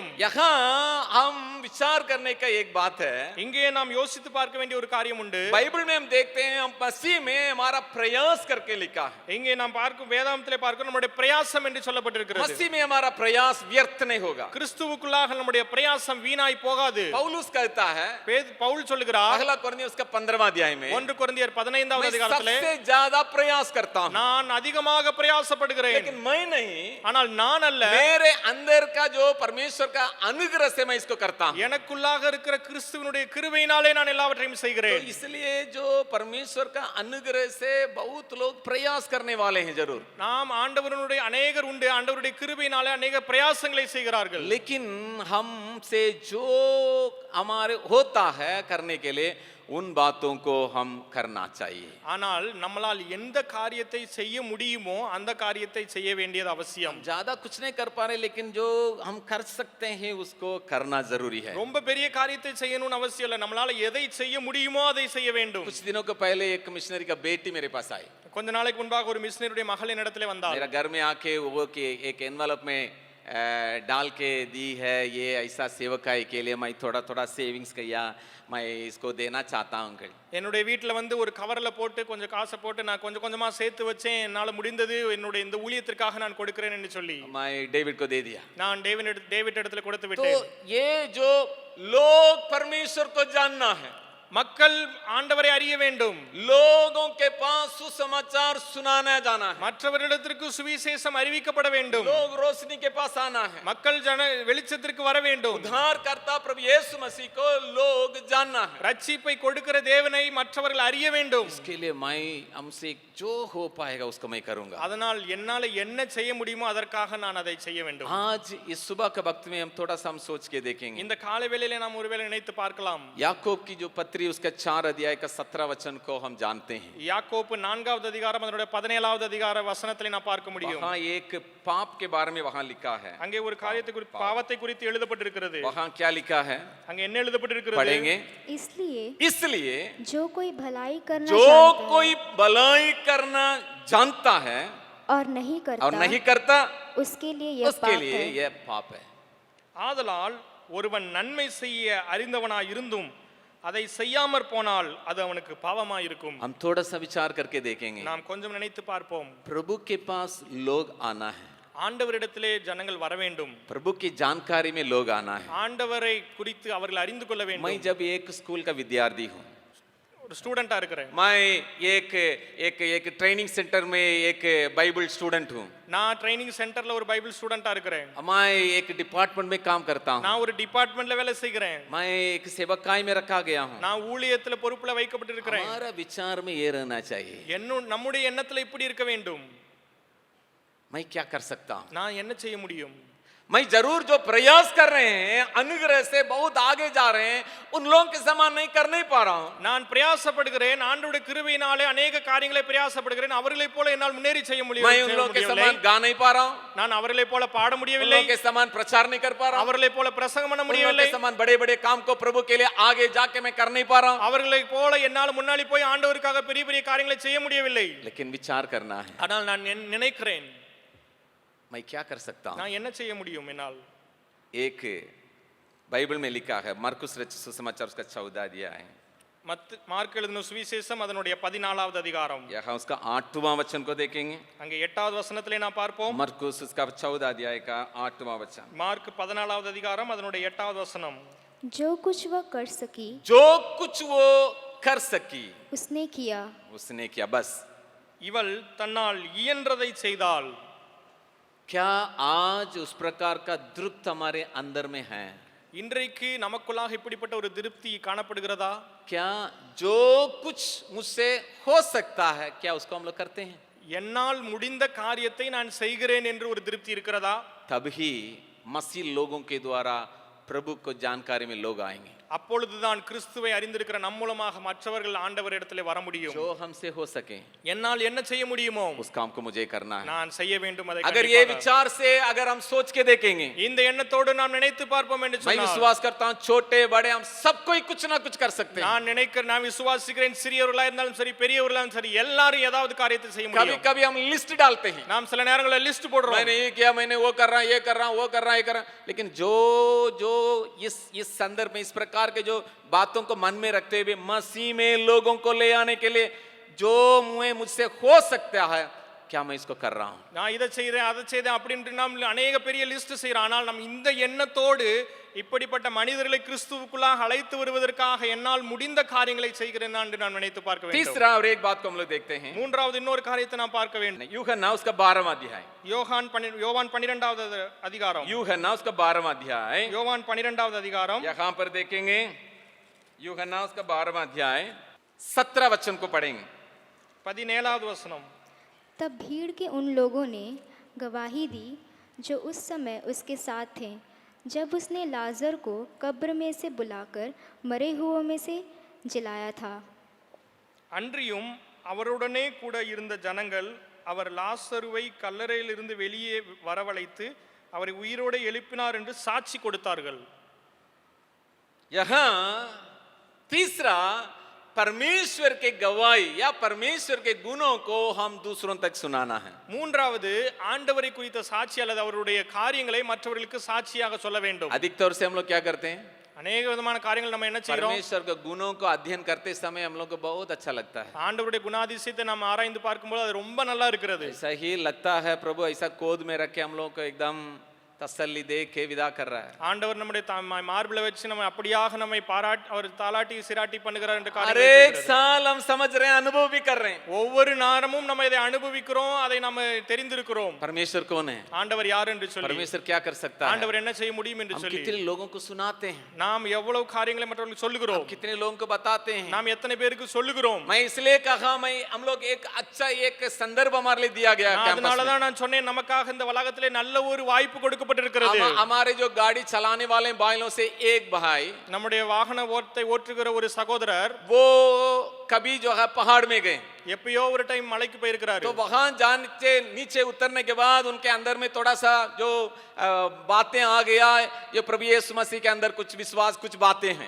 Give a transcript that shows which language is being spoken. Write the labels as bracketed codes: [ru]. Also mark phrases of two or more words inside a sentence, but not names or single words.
[hi] यहाँ हम विचार करने का एक बात है. [ta] இங்கே நாம் யோசித்து பார்க்க வேண்டிய ஒரு காரியம் உண்டு. [hi] बाइबल में हम देखते हैं हम मसीह में हमारा प्रयास करके लिखा है. [ta] இங்கே நாம் பார்க்கும் வேதாகமத்திலே பார்க்கிறோம் நம்முடைய பிரயாசம் என்று சொல்லப்பட்டிருக்கிறது. [hi] मसीह में हमारा प्रयास व्यर्थ नहीं होगा. [ta] கிறிஸ்துவுக்குள்ளாக நம்முடைய பிரயாசம் வீணாய் போகாது. [hi] पौलुस कहता है [ta] பவுல் சொல்லுகிறார் [hi] पहला कोरिन्थियों उसका 15वां अध्याय में, [ta] 1 கொரிந்தியர் 15வது [hi] मैं [ta] அதிகாரத்திலே [hi] सबसे ज्यादा प्रयास करता हूँ, [ta] நான் அதிகமாக பிரயாசப்படுகிறேன். [hi] लेकिन मैं नहीं, [ta] ஆனால் நான் அல்ல, [hi] मेरे अंदर का जो परमेश्वर का अनुग्रह से मैं इसको करता हूँ. [ta] எனக்குள்ளாக இருக்கிற கிறிஸ்துவினுடைய கிருபையினாலே நான் எல்லாவற்றையும் [hi] तो [ta] செய்கிறேன். [hi] इसलिए जो परमेश्वर का अनुग्रह से बहुत लोग प्रयास करने वाले हैं जरूर, [ta] நாம் ஆண்டவருடைய अनेகர் உண்டு. ஆண்டவருடைய கிருபையினாலே अनेக பிரயாசங்களை செய்கிறார்கள். [hi] लेकिन हमसे जो हमारे होता है करने के लिए उन बातों को हम करना चाहिए. [ta] ஆனால் நம்மளால் எந்த காரியத்தை செய்ய முடியுமோ அந்த காரியத்தை செய்ய வேண்டியது அவசியம். [hi] ज्यादा कुछ नहीं कर पा रहे, लेकिन जो हम कर सकते हैं उसको करना जरूरी है. [ta] ரொம்ப பெரிய காரியத்தை செய்யணும்னு அவசியம் இல்லை. நம்மளால எதை செய்ய முடியுமோ அதை செய்ய வேண்டும். [hi] कुछ दिनों को पहले एक मिशनरी का बेटी मेरे पास आई. [ta] கொஞ்ச நாளைக்கு முன்பாக ஒரு மிஷனரியுடைய மகள் என்னிடத்திலே வந்தார். [hi] मेरा घर में आके वो कि एक एनवलप में डाल के दी है, ये ऐसा सेवकाई के लिए मैं थोड़ा थोड़ा सेविंग्स किया, मैं इसको देना चाहता हूँ अंकल. [ta] என்னுடைய வீட்டில் வந்து ஒரு கவரில் போட்டு கொஞ்சம் காசை போட்டு நான் கொஞ்சம் கொஞ்சமாக சேர்த்து வச்சேன். என்னால் முடிந்தது என்னுடைய இந்த ஊழியத்திற்காக நான் கொடுக்கிறேன் என்று சொல்லி [hi] मैं डेविड को दे दिया. [ta] நான் டேவிட் இடத்துல கொடுத்து [hi] तो [ta] விட்டேன். [hi] ये जो लोग परमेश्वर को जानना है, [ta] மக்கள் ஆண்டவரை அறிய வேண்டும். [hi] लोगों के पास सुसमाचार सुनाना जाना है, [ta] மற்றவர்களிடத்திற்கு சுவிசேஷம் அறிவிக்கப்பட வேண்டும். [hi] लोग रोशनी के पास आना है, [ta] மக்கள் வெளிச்சத்திற்கு வர வேண்டும். [hi] उद्धारकर्ता प्रभु यीशु मसीह को लोग जानना है. [ta] ரட்சிப்பை கொடுக்கிற தேவனை மற்றவர்கள் அறிய வேண்டும். [hi] इसके लिए मैं हमसे जो हो पाएगा उसको मैं करूंगा. [ta] அதனால் என்னால என்ன செய்ய முடியுமோ அதற்காக நான் அதை செய்ய வேண்டும். [hi] आज इस सुबह के वक्त में हम थोड़ा सा हम सोच के देखेंगे. [ta] இந்த காலை வேளையிலே நாம் ஒருவேளை நினைத்து பார்க்கலாம். [hi] याकूब की जो पत्री उसका 4 अध्याय का 17 वचन को हम जानते हैं. [ta] யாக்கோப்பு 4வது அதிகாரம் அதனுடைய 17வது அதிகார வசனத்திலே நாம் பார்க்க முடியும். [hi] वहाँ एक पाप के बारे में वहाँ लिखा है. [ta] அங்கே ஒரு காரியத்தை குறித்து பாவத்தை குறித்து எழுதப்பட்டிருக்கிறது. [hi] वहाँ क्या लिखा है [ta] அங்கே என்ன எழுதப்பட்டிருக்கிறது? [hi] पढ़ेंगे. इसलिए जो कोई भलाई करना जो जानता कोई भलाई करना जानता है और नहीं करता उसके लिए यह पाप है. [ta] ஆதலால் ஒருவன் நன்மை செய்ய அறிந்தவனாய் இருந்தும் அதை செய்யாமற் போனால் அது அவனுக்கு பாவமாய் இருக்கும். [hi] हम थोड़ा सा विचार करके देखेंगे. [ta] நாம் கொஞ்சம் நினைத்து பார்ப்போம். [hi] प्रभु के पास लोग आना है, [ta] ஆண்டவரிடத்திலே ஜனங்கள் வர வேண்டும். [hi] प्रभु की जानकारी में लोग आना है. [ta] ஆண்டவரை குறித்து அவர்கள் அறிந்து கொள்ள [hi] मैं [ta] வேண்டும். [hi] जब एक स्कूल का विद्यार्थी हूँ, [ta] ஒரு ஸ்டூடெண்டா இருக்கிறேன். [hi] मैं एक एक एक [en] training centre [hi] में एक [en] Bible student [hi] हूँ. [ta] நான் [en] training centreல [ta] ஒரு [en] Bible studentஆ [ta] இருக்கிறேன். [hi] मैं एक डिपार्टमेंट में काम करता हूँ. [ta] நான் ஒரு டிபார்ட்மெண்ட்ல வேலை செய்கிறேன். [hi] मैं एक सेवकाई में रखा गया हूँ. [ta] நான் ஊழியத்துல பொறுப்புல வைக்கப்பட்டிருக்கிறேன். [hi] हमारा विचार में ये रहना चाहिए, [ta] நம்முடைய எண்ணத்துல இப்படி இருக்க வேண்டும். [hi] मैं क्या कर सकता हूँ. [ta] நான் என்ன செய்ய முடியும்? [hi] मैं जरूर जो प्रयास कर रहे हैं अनुग्रह से बहुत आगे जा रहे हैं, उन लोगों के समान नहीं कर नहीं पा रहा हूँ. [ta] நான் பிரயாசப்படுகிறேன். ஆண்டவருடைய கிருபையினாலே अनेक காரியங்களை பிரயாசப்படுகிறேன். அவர்களைப் போல என்னால் முன்னேறி செய்ய [hi] मैं उन लोगों के [ta] முடியவில்லை. [hi] समान गा नहीं पा रहा हूँ. [ta] நான் அவர்களைப் போல பாட [hi] उन [ta] முடியவில்லை. [hi] लोगों के समान प्रचार नहीं कर पा रहा हूँ. [ta] அவர்களைப் போல பிரசங்கம் பண்ண [hi] उन लोगों [ta] முடியவில்லை. [hi] के समान बड़े बड़े काम को प्रभु के लिए आगे जाके मैं कर नहीं पा रहा हूँ. [ta] அவர்களைப் போல என்னால் முன்னாடி போய் ஆண்டவருக்காக பெரிய பெரிய காரியங்களை செய்ய முடியவில்லை. [hi] लेकिन विचार करना है, [ta] ஆனால் நான் நினைக்கிறேன், [hi] मैं क्या कर सकता हूँ. [ta] நான் என்ன செய்ய முடியும் என்னால்? [hi] एक बाइबल में लिखा है, मरकुस रचित सुसमाचार उसका 14 अध्याय है. [ta] மார்க் எழுதின சுவிசேஷம் அதனுடைய 14வது அதிகாரம். [hi] यहाँ उसका 8वां वचन को देखेंगे. [ta] அங்கே 8வது வசனத்திலே நாம் பார்ப்போம். [hi] मरकुस उसका 14 अध्याय का 8वां वचन. [ta] மார்க் 14வது அதிகாரம் அதனுடைய 8வது வசனம். [hi] जो कुछ वह कर सकी जो कुछ वो कर सकी उसने किया, उसने किया. बस [ta] இவள் தன்னால் இயன்றதை செய்தாள். [hi] क्या आज उस प्रकार का तृप्त हमारे अंदर में है? [ta] இன்றைக்கு நமக்குள்ளாக இப்படிப்பட்ட ஒரு திருப்தி காணப்படுகிறதா? [hi] क्या जो कुछ मुझसे हो सकता है, क्या उसको हम लोग करते हैं? [ta] என்னால் முடிந்த காரியத்தை நான் செய்கிறேன் என்று ஒரு திருப்தி இருக்கிறதா? [hi] तभी मसीह लोगों के द्वारा प्रभु को जानकारी में लोग आएंगे. [ta] அப்பொழுதுதான் கிறிஸ்துவை அறிந்திருக்கிற நம் மூலமாக மற்றவர்கள் ஆண்டவரிடத்திலே வர முடியும். [hi] जो हमसे हो सके [ta] என்னால் என்ன செய்ய முடியுமோ [hi] उस काम को मुझे करना है. [ta] நான் செய்ய வேண்டும். அதை [hi] अगर ये विचार से अगर हम सोच के देखेंगे, [ta] இந்த எண்ணத்தோடு நாம் நினைத்து பார்ப்போம் என்று [hi] मैं [ta] சொன்னால், [hi] विश्वास करता हूँ छोटे बड़े हम सब कोई कुछ ना कुछ कर सकते हैं. [ta] நான் விசுவாசிக்கிறேன், சிறியவர்களா இருந்தாலும் சரி பெரியவர்களா இருந்தாலும் சரி எல்லாரும் ஏதாவது காரியத்தை செய்ய [hi] कभी [ta] முடியும். [hi] कभी हम लिस्ट डालते हैं, [ta] நாம் சில நேரங்களில் லிஸ்ட் போடுறோம். [hi] मैंने ये किया, मैंने वो कर रहा, ये कर रहा, वो कर रहा, ये कर रहा. लेकिन जो जो इस संदर्भ में इस प्रकार के जो बातों को मन में रखते हुए मसीह में लोगों को ले आने के लिए जो मुझसे हो सकता है, क्या मैं इसको कर रहा हूं? [ta] நான் இதை செய்றேன் அதை செய்தேன் அப்படின்ட்டு நாம் अनेक பெரிய லிஸ்ட் செய்றோம். ஆனால் நாம் இந்த எண்ணத்தோடு இப்படிப்பட்ட மனிதர்களை கிறிஸ்துவுக்குள்ளாக அழைத்து வருவதற்காக என்னால் முடிந்த காரியங்களை செய்கிறேன் என்று நான் நினைத்து பார்க்க வேண்டும். [hi] तीसरा और एक बात को हम लोग देखते हैं. [ta] மூன்றாவது இன்னொரு காரியத்தை நாம் பார்க்க வேண்டும். [hi] यूहन्ना उसका 12वां अध्याय. [ta] யோவான் 12வது அதிகாரம். [hi] यूहन्ना उसका 12वां अध्याय. [ta] யோவான் 12வது அதிகாரம். [hi] यहां पर देखेंगे यूहन्ना उसका 12वां अध्याय 17 वचन को पढ़ेंगे. [ta] 17வது வசனம். [hi] तब भीड़ के उन लोगों ने गवाही दी जो उस समय उसके साथ थे, जब उसने लाजर को कब्र में से बुलाकर मरे हुओं में से जिलाया था. [ta] அன்றியும் அவருடனே கூட இருந்த ஜனங்கள் அவர் லாசருவை கல்லறையிலிருந்து வெளியே வரவழைத்து அவரை உயிரோடு எழுப்பினார் என்று சாட்சி கொடுத்தார்கள். [hi] यहाँ तीसरा परमेश्वर के गवाही या परमेश्वर के गुणों को हम दूसरों तक सुनाना है. [ta] மூன்றாவது ஆண்டவரை குறித்த சாட்சி அல்லது அவருடைய காரியங்களை மற்றவர்களுக்கு சாட்சியாக சொல்ல வேண்டும். [hi] अधिक तौर से हम लोग क्या करते हैं? [ta] अनेक விதமான காரியங்கள் நம்ம என்ன செய்றோம்? [hi] परमेश्वर के गुणों को अध्ययन करते समय हम लोग को बहुत अच्छा लगता है. [ta] ஆண்டவருடைய குணாதிசயத்தை நாம் ஆராய்ந்து பார்க்கும்போது அது ரொம்ப நல்லா இருக்கிறது. [hi] ऐसा ही लगता है प्रभु ऐसा कोद में रख के हम लोग को एकदम तसल्ली दे के विदा कर रहा है. [ta] ஆண்டவர் நம்முடைய மார்பிள வச்சு நம்ம அப்படியாக நம்மை பாராட்டி அவர் தாலாட்டி சிராட்டி பண்ணுகிறார் என்ற [hi] हर [ta] காரியம் [hi] एक साल हम समझ रहे हैं, अनुभव भी कर रहे हैं. [ta] ஒவ்வொரு நேரமும் நம்ம இதை அனுபவிக்கிறோம், அதை நம்ம தெரிந்திருக்கிறோம். [hi] परमेश्वर कौन है? [ta] ஆண்டவர் யார் என்று சொல்லி, [hi] परमेश्वर क्या कर सकता है? [ta] ஆண்டவர் என்ன செய்ய முடியும் என்று [hi] हम [ta] சொல்லி [hi] कितने लोगों को सुनाते हैं, [ta] நாம் எவ்வளவு காரியங்களை மற்றவர்களுக்கு சொல்லுகிறோம், [hi] कितने लोगों को बताते हैं. [ta] நாம் எத்தனை பேருக்கு சொல்லுகிறோம். [hi] मैं इसलिए कहा मैं हम लोग एक अच्छा एक संदर्भ हमारे लिए दिया गया कैंपस [ta] அதனால [hi] में. [ta] தான் நான் சொன்னேன் நமக்காக இந்த வளாகத்திலே நல்ல ஒரு வாய்ப்பு கொடுக்கப்பட்டிருக்கிறது. [hi] हमारे जो गाड़ी चलाने वाले भाइयों से एक भाई [ta] நம்முடைய வாகன ஓட்டுகிற ஒரு சகோதரர் [hi] वो कभी जो है पहाड़ में गए [ta] எப்பயோ ஒரு டைம் மலைக்கு போயிருக்கிறாரு. [hi] तो वहां जाने नीचे उतरने के बाद उनके अंदर में थोड़ा सा जो बातें आ गया ये प्रभु यीशु मसीह के अंदर कुछ विश्वास कुछ बातें हैं